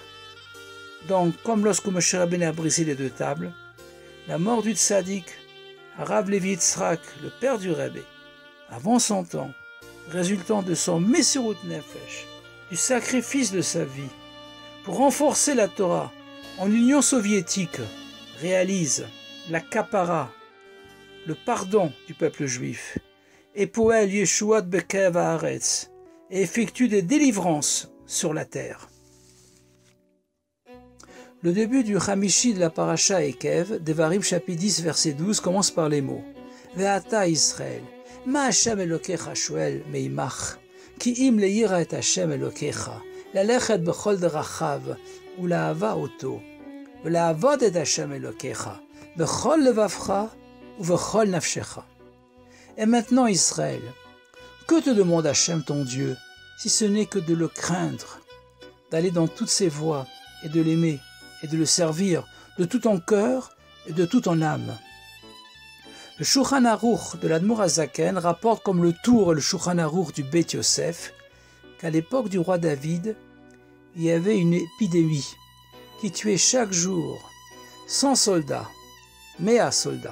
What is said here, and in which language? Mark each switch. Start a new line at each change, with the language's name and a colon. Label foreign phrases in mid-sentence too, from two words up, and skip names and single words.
French: Donc, comme lorsque Moshe Rabbeinu a brisé les deux tables, la mort du Tzadik, Rav Levi Yitzhak, le père du Rebbe, avant son temps, résultant de son
Hebrew: מסירות נפש,
French: du sacrifice de sa vie, pour renforcer la Torah en Union soviétique, réalise la kapara, le pardon du peuple juif, et
Hebrew: פועל ישועות בקרב הארץ,
French: et effectue des délivrances sur la terre. Le début du Hamishi de la paracha Ekev, Devarim chapitre 10, verset 12, commence par les mots
Hebrew: ועתה ישראל מה השם אלוקיך שואל מעמך כי אם ליראה את השם אלוקיך, ללכת בכל דרכיו ולאהבה אותו, ולעבוד את השם אלוקיך, בכל לבבך ובכל נפשך.
French: Et maintenant, Israël, que te demande Hachem ton Dieu, si ce n'est que de le craindre, d'aller dans toutes ses voies et de l'aimer et de le servir de tout ton cœur et de toute ton âme. Le Shulchan Aruch de l'Admor HaZaken rapporte comme le Tour et le Shulchan Aruch du Beit Yosef qu'à l'époque du roi David, il y avait une épidémie qui tuait chaque jour 100 soldats, 100 soldats.